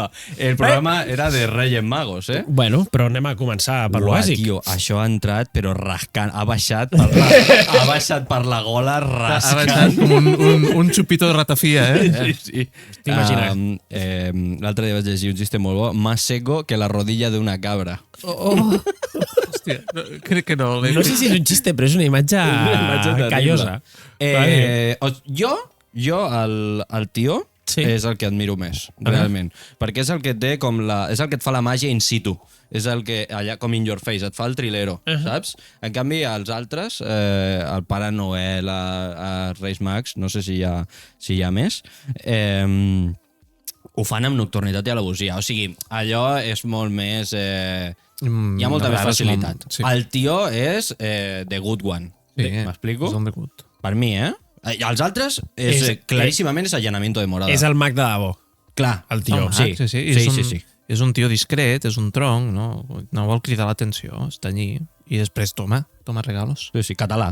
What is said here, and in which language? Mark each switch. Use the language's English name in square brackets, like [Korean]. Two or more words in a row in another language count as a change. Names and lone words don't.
[Spanish] El programa era de Reyes Magos, eh? [Catalan] Bueno, però anem a començar per lo Uah, bàsic. tio, això ha entrat, però rascant. Ha baixat per la gola Ha rascant. avançat com un xupito de ratafia, Sí. T'imagines. L'altre dia vaig llegir un xiste molt bo. [Spanish] Más seco que la rodilla [Catalan] d'una cabra. Hòstia, crec que no. No sé si és un xiste, però és una imatge, terrible. callosa. Jo, el tio, Sí. és el que admiro més, realment. Perquè és el que té és el que et fa la màgia in situ. És el que, allà com [English] in your face, [Catalan] et fa el trilero, saps? En canvi, els altres, el Pare Noel, a Reis Mags, no sé si hi ha més, ho fan amb nocturnitat i alevosia. O sigui, allò és molt més... hi ha molta més facilitat. Sí. El tio és [English] the good one. [Catalan] M'explico? És un de gut. Per mi, Els altres, claríssimament és [Spanish] allanamiento de morada. [Catalan] És el mag de debò. Clar, el tio. Sí. Sí. És un tio discret, és un tronc, no vol cridar l'atenció, està allí. I després [Spanish] toma regalos. [Catalan] Sí, català.